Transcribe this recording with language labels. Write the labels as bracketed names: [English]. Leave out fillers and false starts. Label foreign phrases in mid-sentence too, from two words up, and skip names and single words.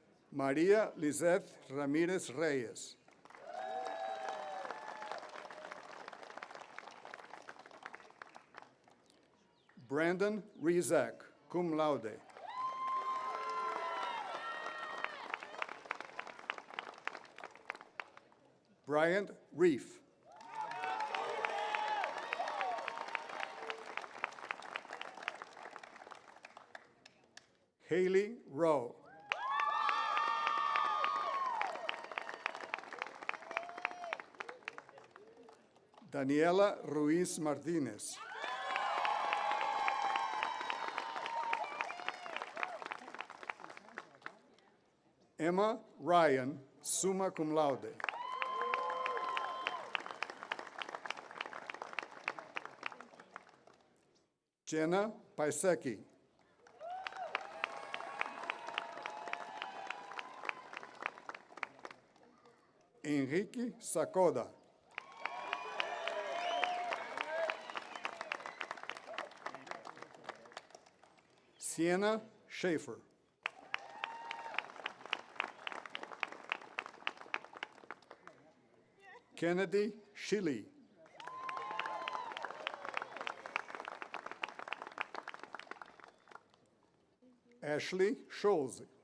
[English] Maria Lizeth Ramirez Reyes. Brandon Rizak, [Latin] cum laude. [English] Bryant Reef. Haley Rowe. Daniela Ruiz Martinez. Emma Ryan, [Latin] summa cum laude. [English] Jenna Paisecki. Enrique Sacoda. Sienna Schaefer. Kennedy Shilly. Ashley Scholz.